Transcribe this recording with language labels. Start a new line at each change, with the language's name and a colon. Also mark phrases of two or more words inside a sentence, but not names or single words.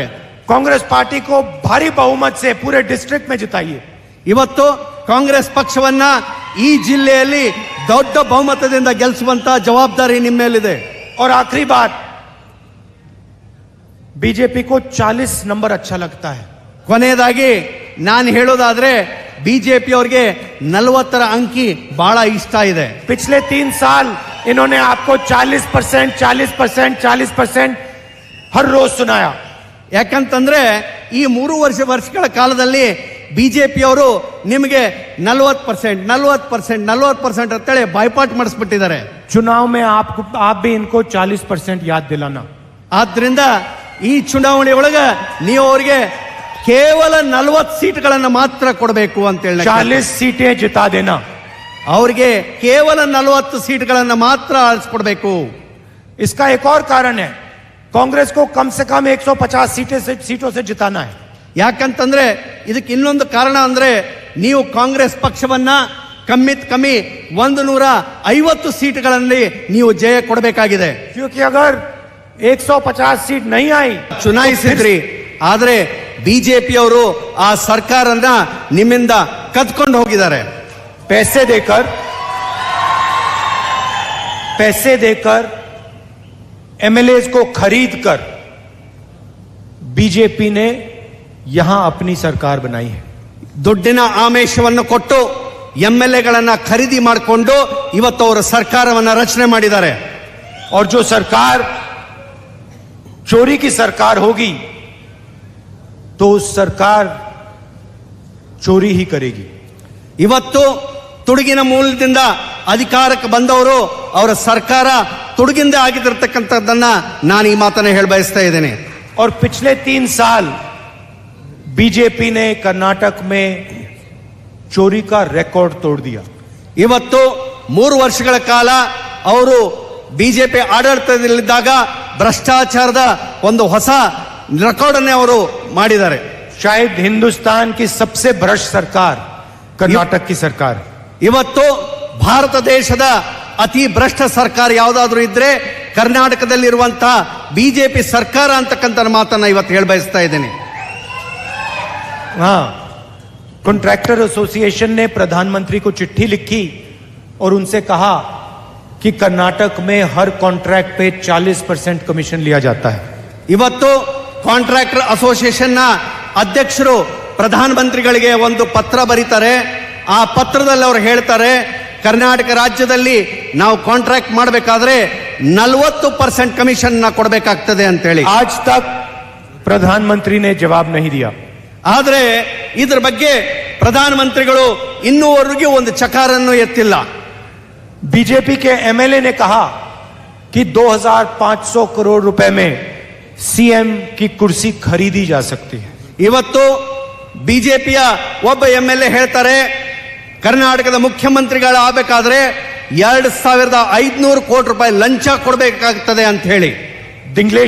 Hindi: कांग्रेस पार्टी को भारी बहुमत से पूरे डिस्ट्रिक्ट में जिताइए.
Kannada: ಇವತ್ತು ಕಾಂಗ್ರೆಸ್ ಪಕ್ಷವನ್ನ ಈ ಜಿಲ್ಲೆಯಲ್ಲಿ ದೊಡ್ಡ ಬಹುಮತದಿಂದ ಗೆಲ್ಲಿಸುವಂತ ಜವಾಬ್ದಾರಿ ನಿಮ್ಮ ಮೇಲಿದೆ.
Hindi: और आखिरी बात, बीजेपी को 40 नंबर अच्छा लगता है.
Kannada: ಕೊನೆಯದಾಗಿ ನಾನು ಹೇಳೋದಾದ್ರೆ ಬಿಜೆಪಿ ಅವರಿಗೆ 40ರ ಅಂಕಿ ಬಹಳ ಇಷ್ಟ ಇದೆ.
Hindi: पिछले 3 साल इन्होंने आपको 40%, 40%, 40% हर रोज सुनाया.
Kannada: ಯಾಕಂತಂದ್ರೆ ಈ 3 ವರ್ಷಗಳ ಕಾಲದಲ್ಲಿ ಬಿಜೆಪಿ ಅವರು ನಿಮಗೆ 40%, 40%, 40% ಅಂತೇಳಿ ಬಾಯ್ಪಾಟ್ ಮಾಡಿಸ್ಬಿಟ್ಟಿದ್ದಾರೆ.
Hindi: चुनाव में आप भी इनको 40% याद दिलाना.
Kannada: ಆದ್ರಿಂದ ಈ ಚುನಾವಣೆ ಒಳಗ ನೀವು ಅವರಿಗೆ ಕೇವಲ 40 ಸೀಟ್ಗಳನ್ನು ಮಾತ್ರ ಕೊಡಬೇಕು ಅಂತ ಹೇಳಿ
Hindi: 40 सीटें जिता देना.
Kannada: ಅವರಿಗೆ ಕೇವಲ 40 ಸೀಟ್ಗಳನ್ನು ಮಾತ್ರ ಆರಿಸ್ಕೊಡ್ಬೇಕು.
Hindi: इसका एक और कारण है, कांग्रेस को कम से कम 150 सीटों से जिताना है.
Kannada: ಯಾಕಂತಂದ್ರೆ ಇದಕ್ಕೆ ಇನ್ನೊಂದು ಕಾರಣ ಅಂದ್ರೆ ನೀವು ಕಾಂಗ್ರೆಸ್ ಪಕ್ಷವನ್ನ ಕಮ್ಮಿ 150 ಸೀಟ್ಗಳಲ್ಲಿ ನೀವು ಜಯ ಕೊಡಬೇಕಾಗಿದೆ.
Hindi: क्योंकि अगर 150 सीट नहीं आई,
Kannada: ಚುನಾಯಿಸಿದ್ರಿ ಆದ್ರೆ ಬಿಜೆಪಿ ಅವರು ಆ ಸರ್ಕಾರನ ನಿಮ್ಮಿಂದ ಕದ್ಕೊಂಡು ಹೋಗಿದ್ದಾರೆ.
Hindi: पैसे देकर एमएलए को खरीद कर बीजेपी ने यहां अपनी सरकार बनाई है.
Kannada: ದುಡ್ಡಿನ ಆಮಿಷವನ್ನು ಕೊಟ್ಟು ಎಂಎಲ್ಎಗಳನ್ನ ಖರೀದಿ ಮಾಡಿಕೊಂಡು ಇವತ್ತು ಅವರ ಸರ್ಕಾರವನ್ನ ರಚನೆ ಮಾಡಿದ್ದಾರೆ.
Hindi: और जो सरकार चोरी की सरकार होगी तो उस सरकार चोरी ही करेगी.
Kannada: ಇವತ್ತು ತುಡುಗಿನ ಮೂಲದಿಂದ ಅಧಿಕಾರಕ್ಕೆ ಬಂದವರು ಅವರ ಸರ್ಕಾರ ತುಡುಗಿಂದ ಆಗಿರತಕ್ಕಂಥದ್ದನ್ನ ನಾನು ಈ ಮಾತನ್ನ ಹೇಳ ಬಯಸ್ತಾ ಇದ್ದೇನೆ.
Hindi: और पिछले 3 साल बीजेपी ने कर्नाटक में चोरी का रिकॉर्ड तोड़ दिया.
Kannada: ಇವತ್ತು 3 ವರ್ಷಗಳ ಕಾಲ ಅವರು ಬಿಜೆಪಿ ಆಡಳಿತದಲ್ಲಿದ್ದಾಗ ಭ್ರಷ್ಟಾಚಾರದ ಒಂದು ಹೊಸ ರೆಕಾರ್ಡ್ ಅನ್ನೇ ಅವರು ಮಾಡಿದ್ದಾರೆ.
Hindi: शायद हिंदुस्तान की सबसे भ्रष्ट सरकार कर्नाटक की सरकार.
Kannada: ಇವತ್ತು ಭಾರತ ದೇಶದ ಅತಿ ಭ್ರಷ್ಟ ಸರ್ಕಾರ ಯಾವುದಾದ್ರೂ ಇದ್ರೆ ಕರ್ನಾಟಕದಲ್ಲಿರುವಂತಹ ಬಿಜೆಪಿ ಸರ್ಕಾರ ಅಂತಕ್ಕಂಥ ಮಾತನ್ನ ಇವತ್ತು ಹೇಳ ಬಯಸ್ತಾ ಇದ್ದೇನೆ.
Hindi: हाँ,
English: contractor association
Hindi: ने प्रधानमंत्री को चिट्ठी लिखी और उनसे कहा कि कर्नाटक में हर कॉन्ट्रैक्ट पे 40% कमीशन लिया जाता है.
Kannada: ಇವತ್ತು
English: contractor association
Kannada: ನ ಅಧ್ಯಕ್ಷರು ಪ್ರಧಾನಮಂತ್ರಿಗಳಿಗೆ ಒಂದು ಪತ್ರ ಬರೀತಾರೆ. ಆ ಪತ್ರದಲ್ಲಿ ಅವರು ಹೇಳ್ತಾರೆ, ಕರ್ನಾಟಕ ರಾಜ್ಯದಲ್ಲಿ ನಾವು ಕಾಂಟ್ರಾಕ್ಟ್ ಮಾಡಬೇಕಾದ್ರೆ 40% ಕಮಿಷನ್ ಕೊಡಬೇಕಾಗ್ತದೆ ಅಂತ ಹೇಳಿ.
Hindi: आज तक प्रधानमंत्री ने जवाब नहीं दिया.
Kannada: ಆದ್ರೆ ಇದ್ರ ಬಗ್ಗೆ ಪ್ರಧಾನಮಂತ್ರಿಗಳು ಇನ್ನೂವರೆಗೂ ಒಂದು ಚಕಾರನ್ನು ಎತ್ತಿಲ್ಲ.
Hindi: बीजेपी के एमएलए ने कहा कि 2500 करोड़ रुपए में सीएम की कुर्सी खरीदी जा सकती है।
Kannada: ಇವತ್ತು ಬಿಜೆಪಿಯ ಒಬ್ಬ MLA ಹೇಳ್ತಾರೆ ಕರ್ನಾಟಕದ ಮುಖ್ಯಮಂತ್ರಿಗಳಾಗಬೇಕಾದ್ರೆ 2500 ಕೋಟಿ ರೂಪಾಯಿ ಲಂಚ ಕೊಡಬೇಕಾಗ್ತದೆ ಅಂತ ಹೇಳಿ.